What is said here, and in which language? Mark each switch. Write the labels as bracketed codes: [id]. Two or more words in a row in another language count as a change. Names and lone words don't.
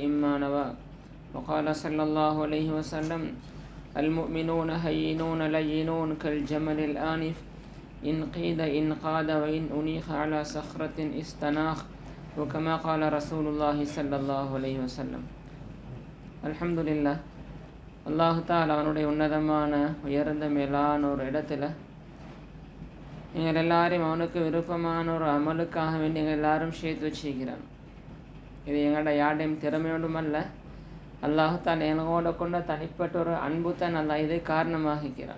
[ar] ما نوى وقال صلى الله عليه وسلم المؤمنون هينون لينون كالجمل الآنف إن قيد إن قاد وإن أنيخ على صخرة استناخ وكما قال رسول الله صلى الله عليه وسلم الحمد لله [ta] அல்லாஹு தஆலா அவனுடைய உன்னதமான உயர்ந்த மேலான ஒரு இடத்துல எங்கள் எல்லாரையும் அவனுக்கு விருப்பமான ஒரு அமலுக்காக வேண்டி எங்கள் எல்லாரும் சேர்த்து வச்சுக்கிறான். இது எங்களோட யாருடையும் திறமையோடும் அல்ல, அல்லாஹு தஆலா எங்களோட கொண்ட தனிப்பட்ட ஒரு அன்பு தான் அல்லாஹ் இதை காரணமாகிறான்.